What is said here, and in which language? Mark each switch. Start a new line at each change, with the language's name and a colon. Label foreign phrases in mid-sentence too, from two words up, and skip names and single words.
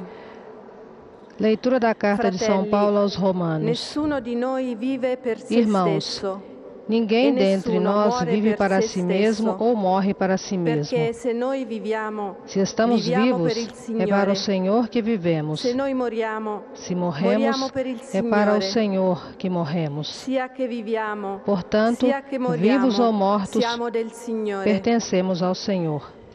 Portuguese: Leitura da carta de São Paulo aos Romanos.
Italian: Nessuno di noi vive per se
Portuguese: Irmãos,
Italian: stesso.
Portuguese: Ninguém dentre nós vive para si mesmo ou morre para si mesmo. Se estamos vivos, é para o Senhor que vivemos. Se morremos, é para o Senhor que morremos. Portanto, vivos ou mortos, pertencemos ao Senhor.